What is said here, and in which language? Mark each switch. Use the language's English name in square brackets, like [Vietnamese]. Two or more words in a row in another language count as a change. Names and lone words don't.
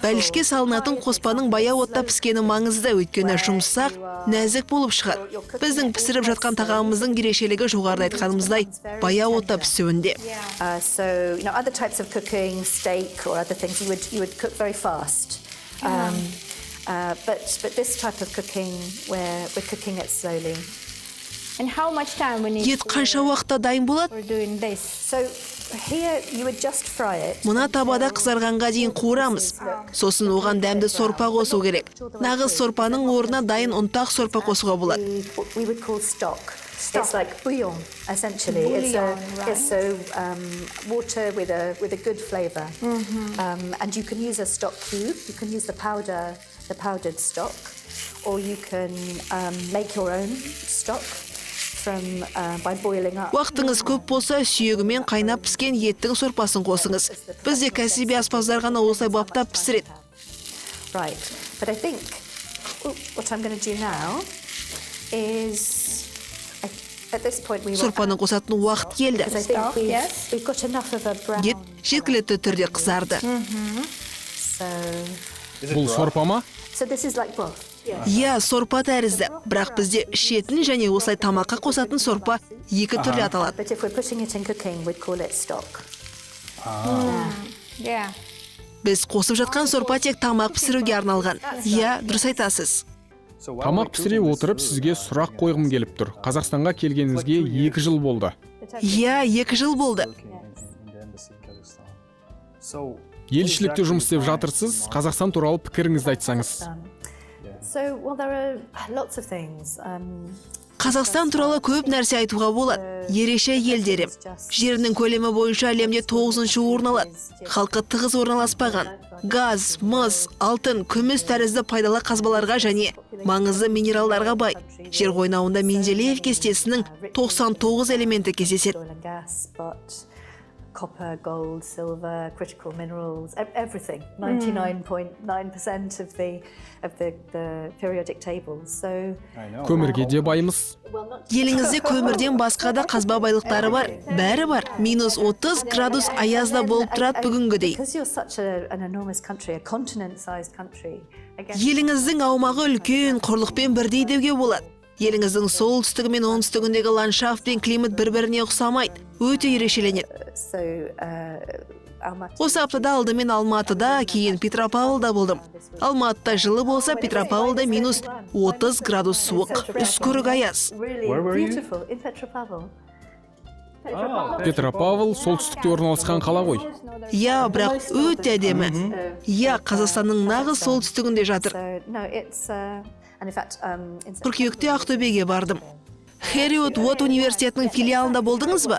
[Kazakh] Бәлішке салынатын қоспаның баяу отта піскені маңызды, өйткені жұмсақ, нәзік болып шығады. Біздің пісіріп жатқан тағамымыздың ерекшелігі жоғарыда айтқанымыздай баяу отта пісуінде. [English] So other types of cooking, steak or other things, you would cook very fast. But this type of cooking, we're cooking it slowly. And how much time we need [Kazakh] Ет қанша уақытта дайын болады? [English] for doing this? So here you would just fry it. [Kazakh] Мұна табада қызарғанға дейін қуырамыз. Сосын оған дәмді сорпа қосу керек. Нағыз сорпаның орнына дайын ұнтақ сорпа қосуға болады. [English] We would call stock. It's like bouillon, essentially. It's water with a good flavor. And you can use a stock cube. You can use the powdered stock, or you can make your own stock by boiling up. [Kazakh] Уақытыңыз көп болса, сүйегімен қайнап піскен еттің сорпасын қосыңыз. Бізде кәсіби аспаздар ғана осылай баптап пісіреді. [English] Right. But I think what I'm going to do now is at this point we [Kazakh] Сорпаны қосатын уақыт келді. [English] because I think we've got enough of a brown. [Kazakh] Ет жеткілікті түрде қызарды. [English] So [Kazakh] Бұл сорпа ма? [English] this is like broth. [Kazakh] Иә, сорпа тәрізді. Бірақ бізде ішетін және осылай тамаққа қосатын сорпа екі түрлі аталады. [English] But if we're putting it in cooking, we'd call it stock. Yeah. [Kazakh] Біз қосып жатқан сорпа тек тамақ пісіруге арналған. Иә, дұрыс айтасыз. Тамақ пісіре отырып сізге сұрақ қойғым келіп тұр. Қазақстанға келгеніңізге 2 жыл болды. Иә, 2 жыл болды. Елшілікте жұмыс істеп жатырсыз, Қазақстан туралы пікіріңізді айтсаңыз. [English] So, well, there are lots of things. [Kazakh] Қазақстан туралы көп нәрсе айтуға болады. Ерекше елдері. Жерінің көлемі бойынша әлемде 9-шы орын алады. Халқы тығыз орналаспаған. Газ, мыс, алтын, күміс тәрізді пайдалы қазбаларға және маңызды минералдарға бай. Жер қойнауында Менделеев кестесінің 99 элементі кездеседі. [English] Oil and gas, but copper, gold, silver, critical minerals, everything. 99.9% of the periodic table. So [Kazakh] Көмірге де баймыз. Еліңізде көмірден басқа да қазба байлықтары бар. Бәрі бар. -30 градус аязда болып тұрады бүгінгідей. [English] because you're such an enormous country, a continent-sized country, I guess [Kazakh] Еліңіздің аумағы үлкен, құрлықпен бірдей деуге болады. Еліңіздің солтүстігі мен оңтүстігіндегі ландшафт пен климат бір-біріне ұқсамайды. Өте ерекшеленеді. [English] so Almaty. [Kazakh] Осы аптада алдымен Алматыда, кейін Петропавлда болдым. Алматыда жылы болса, Петропавлда -30 градус суық. Үскірік аяз. [English] Really Where were you? beautiful in Petropavl. [Kazakh] Петропавл солтүстікте орналасқан қала ғой. Иә, бірақ өте әдемі. Иә, Қазақстанның нағыз солтүстігінде жатыр. [English] So no, it's and in fact in [Kazakh] Қыркүйекте Ақтөбеге бардым. Хериот Уот университетінің филиалында болдыңыз ба?